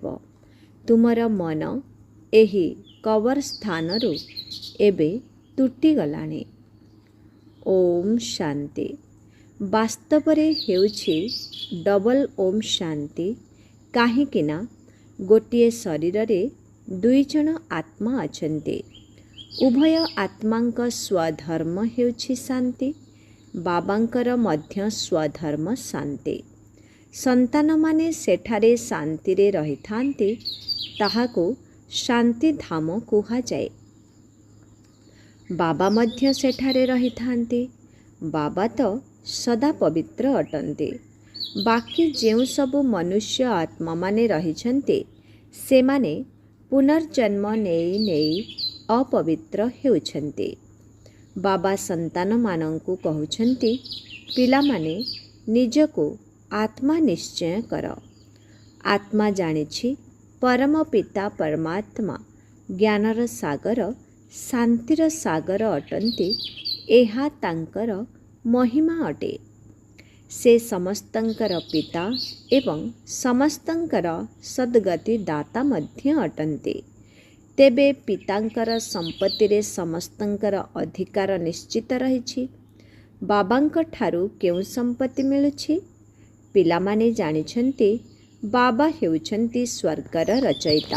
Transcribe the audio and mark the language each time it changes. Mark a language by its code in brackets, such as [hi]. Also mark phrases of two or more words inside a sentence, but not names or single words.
[or] ତୁମର ମନ ଏହି କବର ସ୍ଥାନରୁ ଏବେ ତୁଟି ଗଲାଣି। ଓମ ଶାନ୍ତି। ବାସ୍ତବରେ ହେଉଛି ଡବଲ ଓମ ଶାନ୍ତି, କାହିଁକିନା ଗୋଟିଏ ଶରୀର ରେ ଦୁଇ ଜଣ ଆତ୍ମା ଅଛନ୍ତି। ଉଭୟ ଆତ୍ମାଙ୍କ ସ୍ୱଧର୍ମ ହେଉଛି ଶାନ୍ତି। ବାବାଙ୍କର ମଧ୍ୟ ସ୍ୱଧର୍ମ ଶାନ୍ତି। ସନ୍ତାନ ମାନେ ସେଠାରେ ଶାନ୍ତି ରେ ରହି ଥାନ୍ତି, ତାହାକୁ ଶାନ୍ତି ଧାମ କୁହା ଯାଏ। ବାବା ମଧ୍ୟ ସେଠାରେ ରହି ଥାନ୍ତି। ବାବା ତ ସଦା ପବିତ୍ର ଅଟନ୍ତି। ବାକି ଯେଉଁ ସବୁ ମନୁଷ୍ୟ ଆତ୍ମା ମାନେ ରହିଛନ୍ତେ, ସେ ମାନେ ପୁନର୍ଜନ୍ମ ନେଇ ନେଇ ଅପବିତ୍ର ହେଉଛନ୍ତେ। ବାବା ସନ୍ତାନ ମାନଙ୍କୁ କହୁଛନ୍ତି, ପିଲା ମାନେ ନିଜକୁ ଆତ୍ମା ନିଶ୍ଚୟ କର। ଆତ୍ମା ଜାଣିଛି ପରମ ପିତା ପରମାତ୍ମା ଜ୍ଞାନର ସାଗର, ଶାନ୍ତିର ସାଗର ଅଟନ୍ତି। ଏହା ତାଙ୍କର ମହିମା ଅଟେ। ସେ ସମସ୍ତଙ୍କର ପିତା ଏବଂ ସମସ୍ତଙ୍କର ସଦ୍ଗତି ଦାତା ମଧ୍ୟ ଅଟନ୍ତି। ତେବେ ପିତାଙ୍କର ସମ୍ପତ୍ତି ରେ ସମସ୍ତଙ୍କର ଅଧିକାର ନିଶ୍ଚିତ ରହିଛି। ବାବାଙ୍କ ଠାରୁ କେଉଁ ସମ୍ପତ୍ତି ମିଳୁଛି? ପିଲାମାନେ ଜାଣିଛନ୍ତି ବାବା ହେଉଛନ୍ତି ସ୍ୱର୍ଗର ରଚୟିତା।